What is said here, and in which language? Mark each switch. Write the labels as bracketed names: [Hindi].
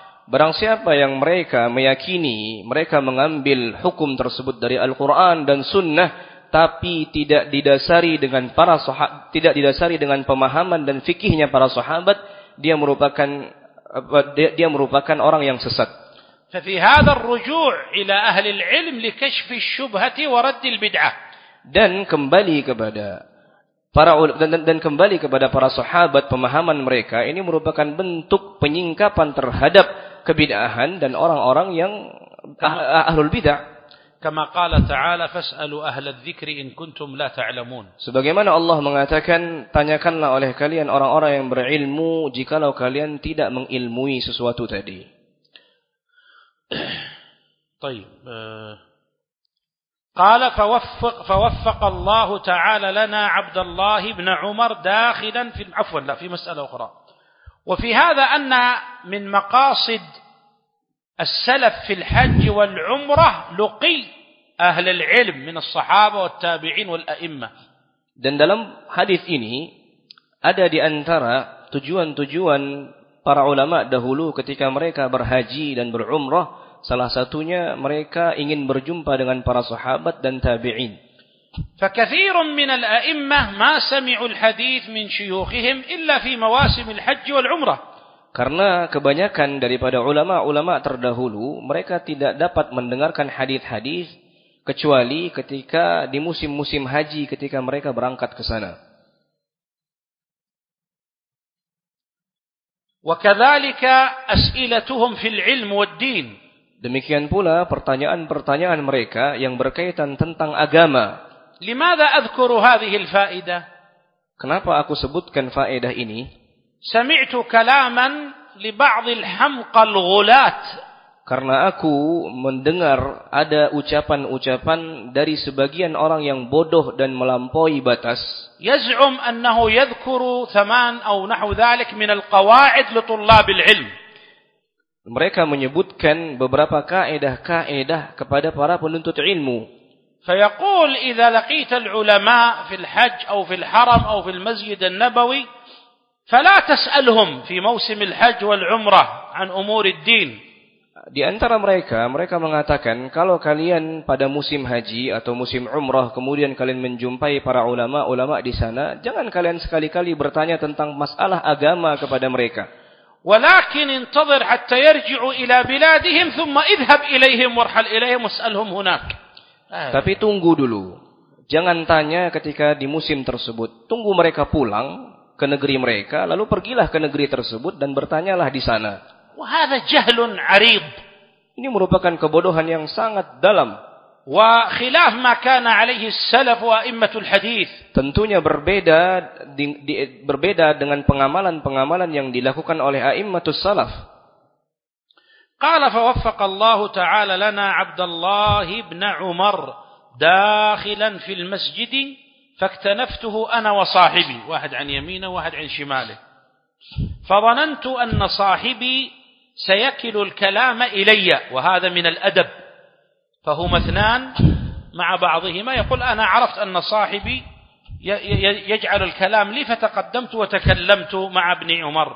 [Indonesian] Barang siapa yang mereka meyakini, mereka mengambil hukum tersebut dari Al-Quran dan Sunnah, tapi tidak didasari dengan para sahabat, tidak didasari dengan pemahaman dan fikihnya para sahabat, dia merupakan orang yang sesat. [Arabic] ففي هذا الرجوع إلى أهل العلم لكشف الشبهة ورد البدعة. [Indonesian] Dan kembali kepada para sahabat, pemahaman mereka ini merupakan bentuk penyingkapan terhadap kebid'ahan dan orang-orang yang ahlul bid'ah. [Arabic] كما قال تعالى فاسألوا أهل الذكر إن كنتم لا تعلمون. [Indonesian] Sebagaimana Allah mengatakan, tanyakanlah oleh kalian orang-orang yang berilmu jikalau kalian tidak mengilmui sesuatu tadi. [Arabic] طيب قال فوفق الله تعالى لنا عبد الله بن عمر داخلا في عفوا لا في مسألة أخرى. وفي هذا أن من مقاصد السلف في الحج والعمرة لقي أهل العلم من الصحابة والتابعين والأئمة. [Indonesian] Dan dalam hadis ini ada di antara tujuan-tujuan para ulama dahulu ketika mereka berhaji dan berumrah, salah satunya mereka ingin berjumpa dengan para sahabat dan tabi'in. [Arabic] فكثير من الأئمة ما سمعوا الحديث من شيوخهم إلا في مواسم الحج والعمرة. [Indonesian] Karena kebanyakan daripada ulama-ulama terdahulu, mereka tidak dapat mendengarkan hadis-hadis kecuali ketika di musim-musim haji, ketika mereka berangkat ke sana. [Arabic] وكذلك أسئلتهم في العلم والدين. [Indonesian] Demikian pula pertanyaan-pertanyaan mereka yang berkaitan tentang agama. [Arabic] لماذا أذكر هذه الفائدة؟ [Indonesian] Kenapa aku sebutkan faedah ini? [Arabic] سمعت كلاماً لبعض الحمقى الغلات. [Indonesian] Karena aku mendengar ada ucapan-ucapan dari sebagian orang yang bodoh dan melampaui batas. [Arabic] يزعم أنه يذكر ثمان أو نحو ذلك من القواعد لطلاب العلم. [Indonesian] Mereka menyebutkan beberapa kaedah-kaedah kepada para penuntut ilmu. [Arabic] فيقول إذا لقيت العلماء في الحج أو في الحرم أو في المسجد النبوي فلا تسألهم في موسم الحج والعمرة عن أمور الدين. [Indonesian] Di antara mereka, mereka mengatakan kalau kalian pada musim haji atau musim umrah kemudian kalian menjumpai para ulama-ulama di sana, jangan kalian sekali-kali bertanya tentang masalah agama kepada mereka. [Arabic] ولكن انتظر حتى يرجعوا إلى بلادهم ثم اذهب إليهم وارحل إليهم واسألهم هناك. [Indonesian] Tapi tunggu dulu. Jangan tanya ketika di musim tersebut. Tunggu mereka pulang ke negeri mereka, lalu pergilah ke negeri tersebut dan bertanyalah di sana. [Arabic] وهذا جهل عريض. [Indonesian] Ini merupakan kebodohan yang sangat dalam. [Arabic] وخلاف ما كان عليه السلف وأئمة الحديث. [Indonesian] Tentunya berbeda dengan pengamalan-pengamalan yang dilakukan oleh [Arabic] أئمة السلف. قال فوفق الله تعالى لنا عبد الله بن عمر داخلا في المسجد فاكتنفته أنا وصاحبي واحد عن يمينه واحد عن شماله فظننت أن صاحبي سيكل الكلام إلي وهذا من الأدب فهما اثنان مع بعضهما يقول أنا عرفت أن صاحبي يجعل الكلام لي فتقدمت وتكلمت مع ابن عمر.